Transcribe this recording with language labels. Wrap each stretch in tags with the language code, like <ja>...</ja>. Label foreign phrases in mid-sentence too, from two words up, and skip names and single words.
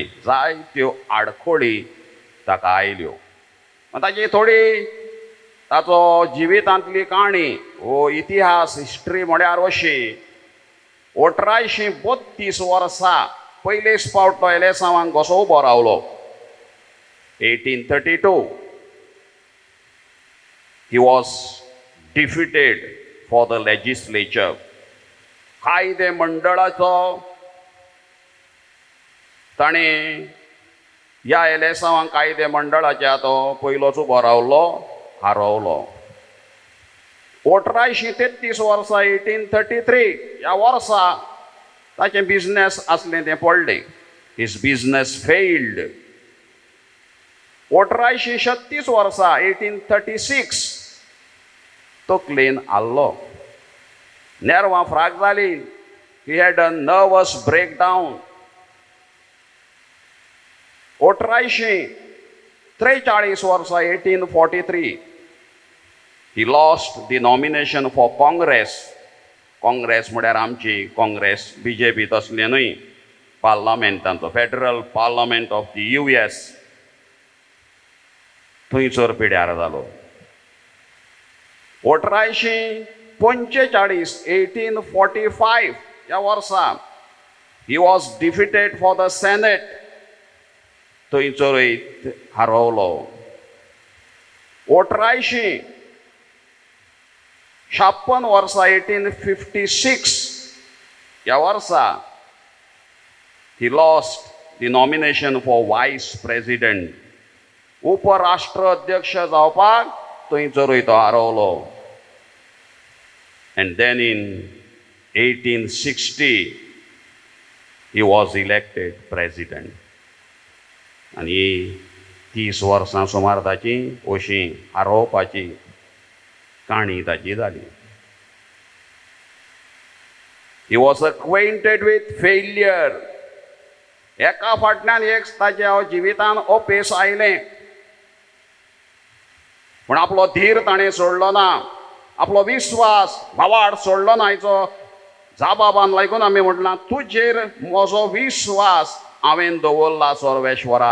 <kok>जायत्यो आडखळी ताका आयल्यो. ताची थोडी ताचो जिवितांतली काणी हो इतिहास हिस्ट्री म्हळ्यार अशी. 1832 वर्सां पयलेच फावट तो एलेसांवांक कसो उबो रावलो.</kok> <en>1832 he was defeated for the legislature.</en> <kok>कायदे मंडळाचो ताणें ह्या एलेसांवांक कायदे मंडळाच्या तो पयलोच उबो रावलो, हारवलो. 1833 वर्सा 1833 ह्या वर्सा ताचें बिझनेस आसलें तें पडलें.</kok> <en>His business failed. 1836</en> <kok>वर्सा 1836 तकलेन आल्लो. नेरवां फ्राक जाली.</kok> <en>He had a nervous breakdown. 1843 वर्सा 1843 he lost the nomination for Congress.</en> <kok>काँग्रेस म्हळ्यार आमची काँग्रेस BJP तसलें न्हय, पार्लमेंटांचो</kok> <en>Federal Parliament of the US.</en> <kok>थंयसर पिड्यार जालो.</kok> <en>1845 1845</en> <kok>ह्या वर्सा</kok> <en>he was defeated for the Senate.</en> <kok>थंयसरूय हारवलो.</kok> <en>1856 वर्सा 1856</en> <kok>ह्या वर्सा</kok> <en>he lost the nomination for vice president.</en> <kok>उपराष्ट्राध्यक्ष जावपाक थंयसरूय तो हारवलो.</kok> <en>And then in 1860 he was elected president.</en> <kok>आनी 30 वर्सां सुमार ताची अशी हारोवपाची काणी ताची जाली.</kok> <en>He was acquainted with failure.</en> <kok>एका फाटल्यान एक ताच्या जिवितान अपेस आयलें. पूण आपलो धीर ताणें सोडलो ना. आपलो विश्वास भावार्थ सोडलो ना. हाचो जाबाबान लागून आमी म्हटलां तुजेर म्हजो विश्वास हांवें दवरला सर्वेश्वरा.</kok>